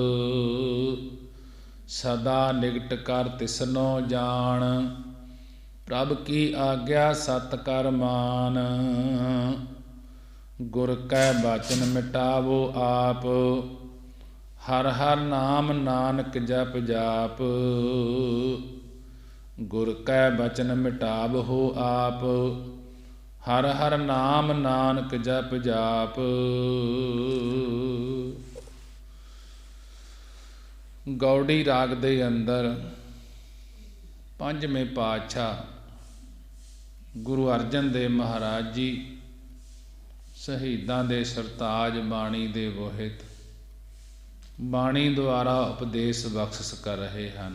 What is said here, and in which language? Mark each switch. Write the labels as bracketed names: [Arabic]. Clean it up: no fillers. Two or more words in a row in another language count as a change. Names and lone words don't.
[Punjabi] ਸਦਾ ਨਿਕਟ ਕਰ ਤਿਸਨੋ ਜਾਨ, ਪ੍ਰਭ ਕੀ ਆਗਿਆ ਸਤ ਕਰ ਮਾਨ। ਗੁਰ ਕੈ ਬਚਨ ਮਿਟਾਵੋ ਆਪ, ਹਰ ਹਰ ਨਾਮ ਨਾਨਕ ਜਪ ਜਾਪ। ਗੁਰ ਕੈ ਬਚਨ ਮਿਟਾਵਹੋ ਆਪ, ਹਰ ਹਰ ਨਾਮ ਨਾਨਕ ਜਪ ਜਾਪ। ਗੌੜੀ ਰਾਗ ਦੇ ਅੰਦਰ ਪੰਜਵੇਂ ਪਾਤਸ਼ਾਹ ਗੁਰੂ ਅਰਜਨ ਦੇਵ ਮਹਾਰਾਜ ਜੀ ਸ਼ਹੀਦਾਂ ਦੇ ਸਰਤਾਜ ਬਾਣੀ ਦੇ ਬੋਹਿਤ ਬਾਣੀ ਦੁਆਰਾ ਉਪਦੇਸ਼ ਬਖਸ਼ਿਸ਼ ਕਰ ਰਹੇ ਹਨ।